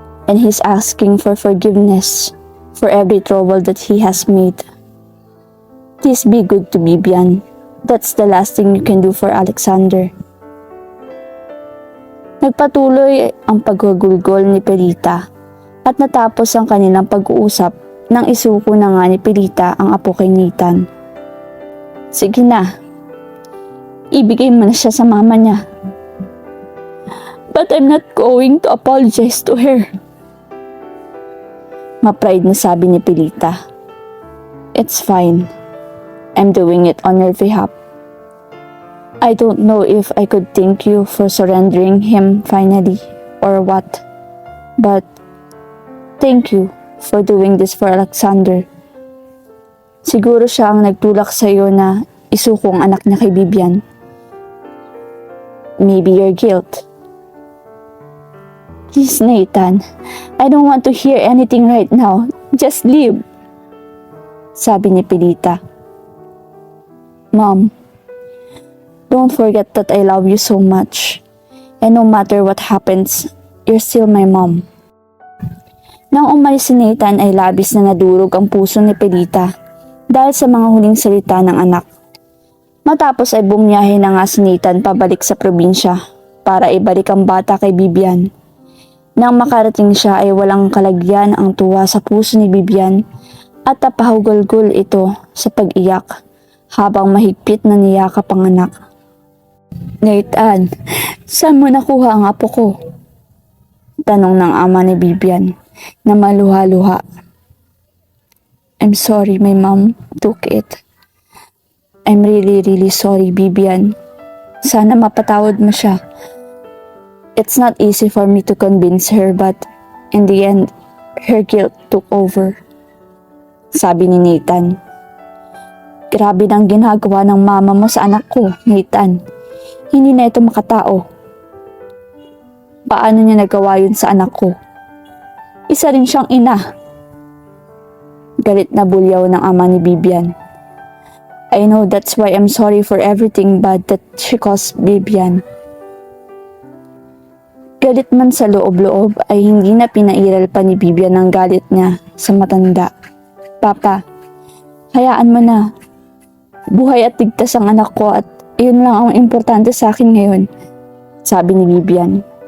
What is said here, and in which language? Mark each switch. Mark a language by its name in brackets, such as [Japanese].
[English] And he's asking for forgiveness for every trouble that he has made. Please be good to Vivian. That's the last thing you can do for Alexander. [Filipino] Nagpatuloy ang paggugulgol ni Pilita at natapos ang kanilang pag-uusap nang isuko na nga ni Pilita ang apo kay Nathan. Sige na, ibigay mo na siya sa mama niya. [English] But I'm not going to apologize to her. [Filipino] Ma-pride na sabi ni Pilita. [English] It's fine. I'm doing it on your behalf. I don't know if I could thank you for surrendering him finally or what. But thank you for doing this for Alexander. [Filipino] Siguro siya ang nagtulak sa iyo na isuko ang anak niya kay Vivian. [English] Maybe your guilt. Please, Nathan. I don't want to hear anything right now. Just leave. [Filipino] Sabi ni Pilita. [English] Mom, don't forget that I love you so much. And no matter what happens, you're still my mom. [Filipino] Nang umalis si Nathan ay labis na nadurog ang puso ni Pilita dahil sa mga huling salita ng anak. Matapos ay bumiyahe na nga si Nathan pabalik sa probinsya para ibalik ang bata kay Vivian. Nang makarating siya ay walang kalagyan ang tuwa sa puso ni Vivian at napahugulgol ito sa pag-iyak habang mahigpit na niyakap ang anak. Nathan, saan mo nakuha ang apo ko? Tanong ng ama ni Vivian na maluha-luha. [English] I'm sorry, my mom took it. I'm really sorry, Vivian. [Filipino] Sana mapatawad mo siya. [English] It's not easy for me to convince her but in the end, her guilt took over. [Filipino] Sabi ni Nathan. Grabe nang ginagawa ng mama mo sa anak ko, Nathan. Hindi na ito makatao. Paano niya nagawa yun sa anak ko? Isa rin siyang ina. Galit na bulyaw ng ama ni Bibian. [English] I know that's why I'm sorry for everything bad that she caused Bibian. [Filipino] Galit man sa loob-loob ay hindi na pinairal pa ni Bibian ang galit niya sa matanda. Papa, hayaan mo na. Buhay at ligtas ang anak ko at iyon lang ang importante sa akin ngayon, sabi ni Bibian.